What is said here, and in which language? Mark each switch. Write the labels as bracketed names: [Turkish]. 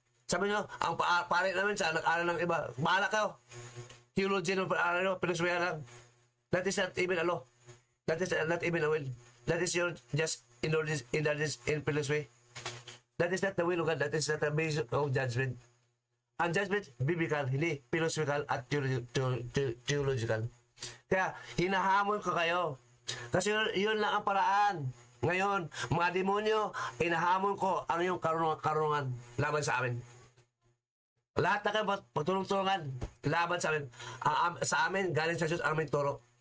[Filipino] Sabi nyo, ang pare namin sa nag-aaral ng iba, bahala kayo. Theology ng pag-aaral nyo, pinagsabihan lang. [English] That is not even a law. That is not even a will. That is your just indulgence in philosophy. That is not the will of God. That is not the basis of judgment. [Filipino] Ang judgment, biblical, hindi philosophical at theological. Kaya, hinahamon ko kayo. Kasi yun lang ang paraan. Ngayon, mga demonyo, inahamon ko ang iyong karunungan laban sa amin. Lahat na kayo pagtulong-tulungan laban sa amin. Sa amin, galing sa Diyos, ang aming turo.